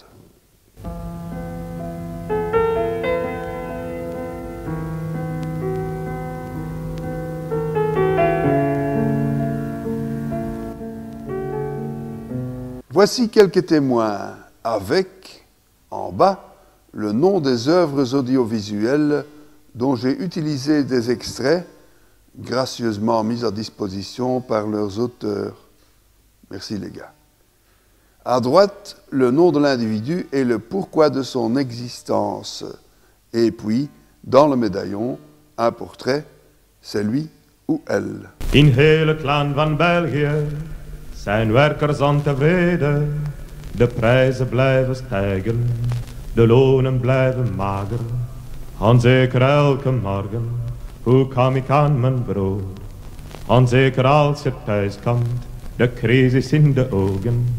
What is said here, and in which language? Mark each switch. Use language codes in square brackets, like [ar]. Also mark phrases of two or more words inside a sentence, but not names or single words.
[fr] Voici quelques témoins avec, en bas, le nom des œuvres audiovisuelles dont j'ai utilisé des extraits gracieusement mis à disposition par leurs auteurs. Merci les gars. À droite, le nom de l'individu et le pourquoi de son existence. Et puis, dans le médaillon, un portrait, c'est lui ou elle. [nl] In heel het land van België zijn werkers ontevreden. De prijzen blijven stijgen, de lonen blijven mager. Onzeker elke morgen, hoe kom ik aan mijn brood? Onzeker als je thuis komt, de crisis in de ogen.